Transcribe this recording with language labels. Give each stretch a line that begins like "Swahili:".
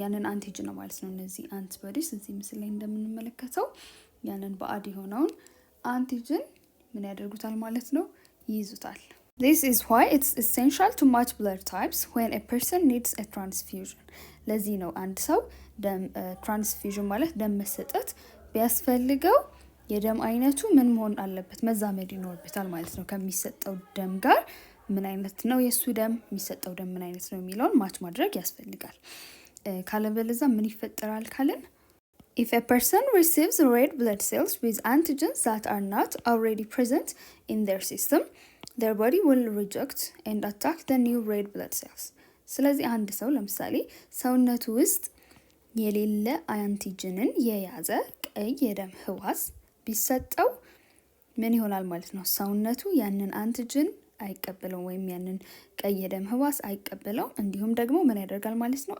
Amharic: አንቲጅን ነው ማለት ነው እነዚህ አንቲቦዲስ እዚህ ምስል ላይ እንደምንመለከተው ያንን ባዕድ የሆነውን አንቲጅን ምን ያደርጉታል ማለት ነው ይይዙታል።
English: This is why it's essential to match blood types when a person needs a transfusion.
Amharic: ለዚህ ነው አንድ ሰው ደም ትራንስፊውዥን ማለት ደም መሰጠት ቢያስፈልገው የደም አይነቱ ምን መሆን አለበት? መዛመድ ይኖርበታል ማለት ነው ከሚሰጠው ደም ጋር። ምን አይነት ነው የሱ ደም፣ የሚሰጠው ደም ምን አይነት ነው የሚለውን ማች ማድረግ ያስፈልጋል። ካለበለዛ ምን ይፈጠራል ካልን
English: if a person receives red blood cells with antigens that are not already present in their system, their body will reject and attack the new red blood cells.
Amharic: ስለዚህ አንድ ሰው ለምሳሌ ሰውነቱ ውስጥ የሌለ አንቲጅንን የያዘ ቀይ የደም ህዋስ ቢሰጠው ምን ይሆናል ማለት ነው? ሰውነቱ ያንን አንቲጅን አይቀበለው ወይም ያንን ቀይ የደም ህዋስ አይቀበለው። እንዲሁም ደግሞ ምን ያደርጋል ማለት ነው?